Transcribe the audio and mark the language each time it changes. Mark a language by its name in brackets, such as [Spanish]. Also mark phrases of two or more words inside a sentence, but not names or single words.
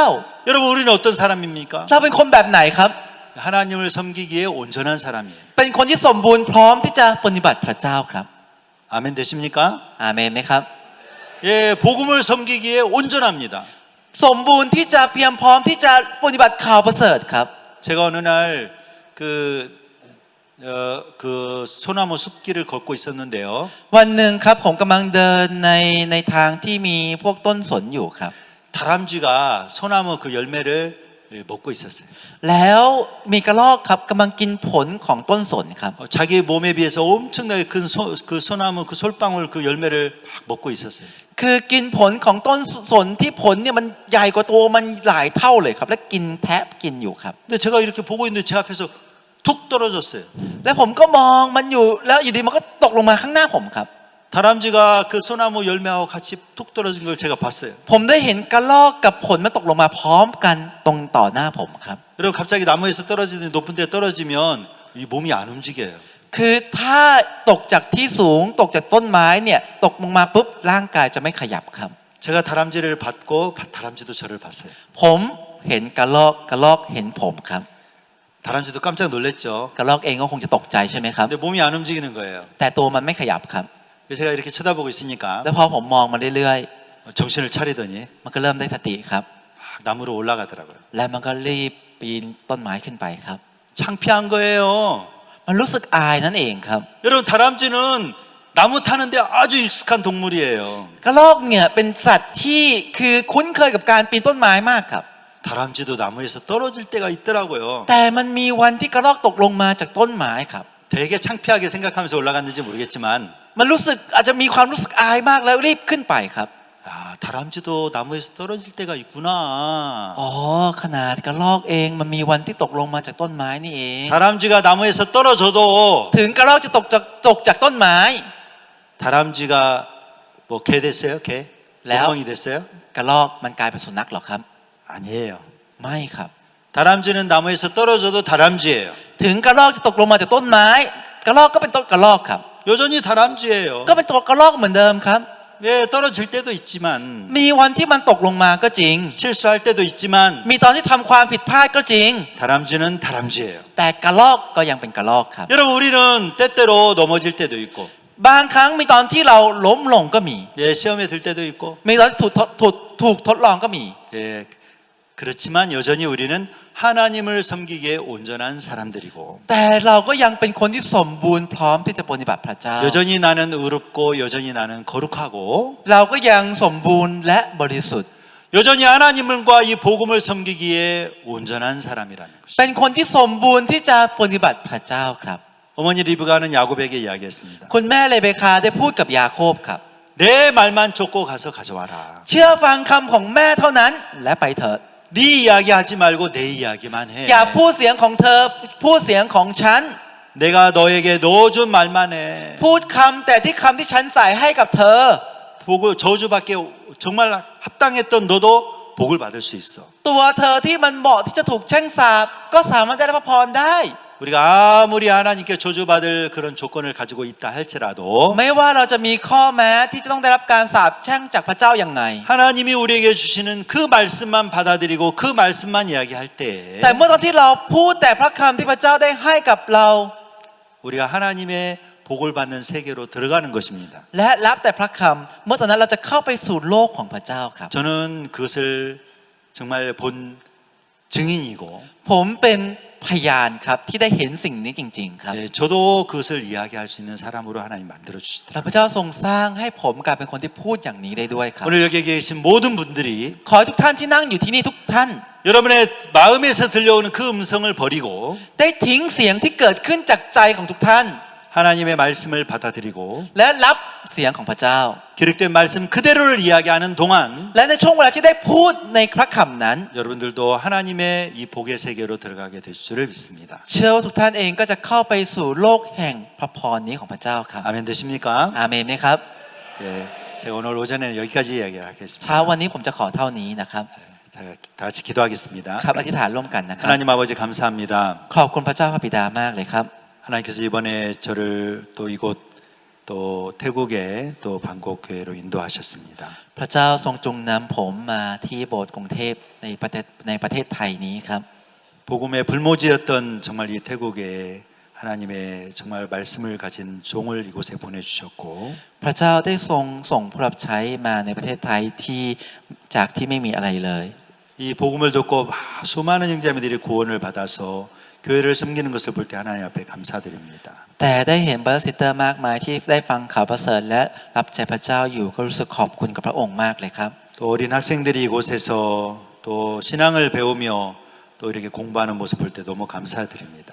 [Korean] 여러분 우리는 어떤 사람입니까? [Thai] เราเป็นคนแบบไหนครับ [Korean] 하나님을 섬기기에 온전한 사람이에요. [Thai] เป็นคนที่สมบูรณ์พร้อมที่จะปฏิบัติพระเจ้าครับ [Korean] 아멘 되십니까? [Thai] อาเมนไหมครับ [Korean] 예, 복음을 섬기기에 온전합니다. [Thai] สมบูรณ์ที่จะเพียงพร้อมที่จะปฏิบัติข่าวประเสริฐครับ [Korean] 제가 어느 날 그 소나무 숲길을 걷고 있었는데요. [Thai] วันหนึ่งครับผมกำลังเดินในทางที่มีพวกต้นสนอยู่ครับ [Korean] 다람쥐가 소나무 그 열매를 먹고 있었어요. [Thai] แล้วมีกระรอกครับกำลังกินผลของต้นสนครับ [Korean] 자기 몸에 비해서 엄청나게 큰 그 소나무 그 솔방울 그 열매를 막 먹고 있었어요. [Thai] คือกินผลของต้นสนที่ผลเนี่ยมันใหญ่กว่าตัวมันหลายเท่าเลยครับ และกินแทบกินอยู่ครับ [Korean] 근데 제가 이렇게 보고 있는데 제 앞에서 툭 떨어졌어요. [Thai] แล้วผมก็มองมันอยู่แล้วอยู่ดีมันก็ตกลงมาข้างหน้าผมครับ [Korean] 다람쥐가 그 소나무 열매하고 같이 툭 떨어진 걸 제가 봤어요. [Thai] ผมได้เห็นกระรอกกับผลมันตกลงมาพร้อมกันตรงต่อหน้าผมครับ [Korean] 여러분 갑자기 나무에서 떨어지는데 높은 데 떨어지면 이 몸이 안 움직여요. [Thai] คือถ้าตกจากที่สูงตกจากต้นไม้เนี่ยตกลงมาปุ๊บร่างกายจะไม่ขยับครับ [Korean] 제가 다람쥐를 봤고 다람쥐도 저를 봤어요. [Thai] ผมเห็นกระรอกเห็นผมครับ [Korean] 다람쥐도 깜짝 놀랐죠. [Thai] กระรอกเองก็คงจะตกใจใช่ไหมครับ [Korean] 근데 몸이 안 움직이는 거예요. [Thai] แต่ตัวมันไม่ขยับครับ [Korean] 그래서 제가 이렇게 쳐다보고 있으니까 [Thai] แล้วพอผมมองมันเรื่อย [Korean] 정신을 차리더니 [Thai] ๆมันก็เริ่มได้สติครับ [Korean] 나무로 올라가더라고요. [Thai] และมันก็รีบปีนต้นไม้ขึ้นไปครับ [Korean] 창피한 거예요. [Thai] มันรู้สึกอายนั่นเองครับ [Korean] 여러분 다람쥐는 나무 타는데 아주 익숙한 동물이에요. [Thai] กระรอกเนี่ยเป็นสัตว์ที่คือคุ้นเคยกับการปีนต้นไม้มากครับ [Korean] 다람쥐도 나무에서 떨어질 때가 있더라고요. [Thai] แต่มันมีวันที่กระรอกตกลงมาจากต้นไม้ครับ [Korean] 되게 창피하게 생각하면서 올라갔는지 모르겠지만 [Thai] มันรู้สึกอาจจะมีความรู้สึกอายมากแล้วรีบขึ้นไปครับ [Korean] 아, 다람쥐도 나무에서 떨어질 때가 있구나. [Thai] อ๋อขนาดกระรอกเองมันมีวันที่ตกลงมาจากต้นไม้นี่เอง [Korean] 다람쥐가 나무에서 떨어져도 [Thai] ถึงกระรอกจะตกจากต้นไม้ [Korean] 다람쥐가 뭐 개 됐어요? 개? 레오? 멍멍이 됐어요? [Thai] กระรอกมันกลายเป็นสุนัขหรอครับ [Korean] 아니에요. [Thai] ไม่ครับ [Korean] 다람쥐는 나무에서 떨어져도 다람쥐예요. [Thai] ถึงกระรอกจะตกลงมาจากต้นไม้กระรอกก็เป็นต้นกระรอกครับ [Korean] 여전히 다람쥐예요. [Thai] ก็เป็นตัวกระรอกเหมือนเดิมครับ [Korean] 예, 떨어질 때도 있지만 [Thai] มีวันที่มันตกลงมาก็จริง [Korean] 실수할 때도 있지만 [Thai] มีตอนที่ทำความผิดพลาดก็จริง [Korean] 다람쥐는 다람쥐예요. [Thai] แต่กระรอกก็ยังเป็นกระรอกครับ [Korean] 여러분 우리는 때때로 넘어질 때도 있고 [Thai] บางครั้งมีตอนที่เราล้มลงก็มี [Korean] 예, 시험에 들 때도 있고 [Thai] มีตอนที่ถูกทดลองก็มี [Korean] 예, 그렇지만 여전히 우리는 하나님을 섬기기에 온전한 사람들이고 [Thai] แต่เราก็ยังเป็นคนที่สมบูรณ์พร้อมที่จะปฏิบัติพระเจ้า [Korean] 여전히 나는 의롭고 여전히 나는 거룩하고 [Thai] เราก็ยังสมบูรณ์และบริสุทธิ์ [Korean] 여전히 하나님과 이 복음을 섬기기에 온전한 사람이라는 것이죠. [Thai] เป็นคนที่สมบูรณ์ที่จะปฏิบัติพระเจ้าครับ [Korean] 어머니 리브가는 야곱에게 이야기했습니다. [Thai] คุณแม่เลเบคาได้พูดกับยาโคบครับ [Korean] 내 말만 쫓고 가서 가져와라. [Thai] เชื่อฟังคำของแม่เท่านั้นและไปเถิด [Korean] 네 이야기 하지 말고 내 이야기만 해. [Thai] อย่าพูดเสียงของเธอพูดเสียงของฉัน [Korean] 내가 너에게 넣어준 말만 해. [Thai] พูดคำแต่ที่คำที่ฉันใส่ให้กับเธอ [Korean] 복을 저주받게 정말 합당했던 너도 복을 받을 수 있어. [Thai] ตัวเธอที่มันเหมาะที่จะถูกแช่งสาปก็สามารถได้รับพระพรได้ [Korean] 우리가 아무리 하나님께 저주받을 그런 조건을 가지고 있다 할지라도 [Thai] ไม่ว่าเราจะมีข้อแม้ที่จะต้องได้รับการสาปแช่งจากพระเจ้าอย่างไง [Korean] 하나님이 우리에게 주시는 그 말씀만 받아들이고 그 말씀만 이야기할 때 [Thai] แต่เมื่อตอนที่เราพูดแต่พระคำที่พระเจ้าได้ให้กับเรา [Korean] 우리가 하나님의 복을 받는 세계로 들어가는 것입니다. [Thai] และรับแต่พระคำเมื่อตอนนั้นเราจะเข้าไปสู่โลกของพระเจ้าครับ [Korean] 저는 그것을 정말 본 증인이고 [Thai] ผมเป็นพยานครับที่ได้เห็นสิ่งนี้จริงๆครับ [Korean] 예, 저도 그것을 이야기할 수 있는 사람으로 하나님 만들어 [Thai] และ [Korean] 주시더라고요. [Thai] พระเจ้าทรงสร้างให้ผมกลายเป็นคนที่พูดอย่างนี้ได้ด้วยครับ [Korean] 오늘 여기 계신 모든 분들이 [Thai] ขอให้ทุกท่านที่นั่งอยู่ที่นี่ทุกท่าน [Korean] 여러분의 마음에서 들려오는 그 음성을 버리고 [Thai] ได้ทิ้งเสียงที่เกิดขึ้นจากใจของทุกท่าน [Korean] 하나님의 말씀을 받아들이고 [Thai] และรับเสียงของพระเจ้า [Korean] 기록된 말씀 그대로를 이야기하는 동안 [Thai] และในช่วงเวลาที่ได้พูดในพระคำนั้น [Korean] 여러분들도 하나님의 이 복의 세계로 들어가게 되실 줄을 믿습니다. [Thai] เชื่อว่าทุกท่านเองก็จะเข้าไปสู่โลกแห่งพระพรนี้ของพระเจ้าครับ [Korean] 아멘 되십니까? [Thai] อาเมนไหมครับ [Korean] 예, 제가 오늘 오전에는 여기까지 이야기를 [Thai] เช้า [Korean] 하겠습니다. [Thai] วันนี้ผมจะขอเท่านี้นะครับ [Korean] 다 같이 기도하겠습니다. [Thai] ครับอธิษฐานร่วมกันนะครับ [Korean] 하나님 아버지 감사합니다. [Thai] ขอบคุณพระเจ้าพระบิดามากเลยครับ [Korean] 하나님께서 이번에 저를 또 이곳 또 태국의 또 방콕 교회로 인도하셨습니다. [Thai] พระเจ้าทรงจูงนำผมมาที่โบสถ์กรุงเทพในประเทศไทยนี้ครับ [Korean] 복음의 불모지였던 정말 이 태국에 하나님의 정말 말씀을 가진 종을 이곳에 보내주셨고 [Thai] พระเจ้าได้ทรงส่งผู้รับใช้มาในประเทศไทยที่จากที่ไม่มีอะไรเลย [Korean] 이 복음을 듣고 수많은 형제자매들이 구원을 받아서 교회를 섬기는 것을 볼 때 하나님 앞에 감사드립니다. [Thai] แต่ได้เห็นบราซิสเตอร์มากมายที่ได้ฟังข่าวประเสริฐและรับใจพระเจ้าอยู่ก็รู้สึกขอบคุณกับพระองค์มากเลยครับ [Korean] 또 어린 학생들이 이곳에서 또 신앙을 배우며 또 이렇게 공부하는 모습 볼 때 너무 감사드립니다.